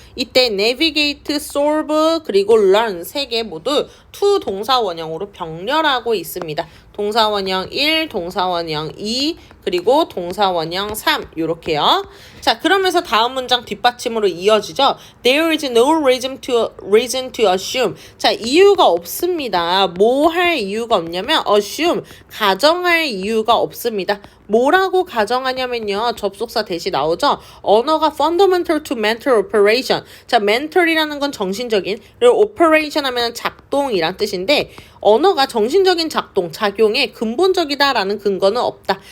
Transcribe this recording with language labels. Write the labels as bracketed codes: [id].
[ko] 이때 navigate, solve, 그리고 learn 세 개 모두 to 동사 원형으로 병렬하고 있습니다. 동사 원형 1, 동사 원형 2, 그리고 동사 원형 3 요렇게요. 자, 그러면서 다음 문장 뒷받침으로 이어지죠. [en] There is no reason to assume. [ko] 자, 이유가 없습니다. 뭐 할 이유가 없냐면 assume, 가정할 이유가 없습니다. 뭐라고 가정하냐면요, 접속사 대시 나오죠. [en] 언어가 fundamental to mental operation. [ko] 자, mental이라는 건 정신적인, 그리고 operation 하면 작동이란 뜻인데, 언어가 정신적인 작용에 근본적이다라는 근거는 없다.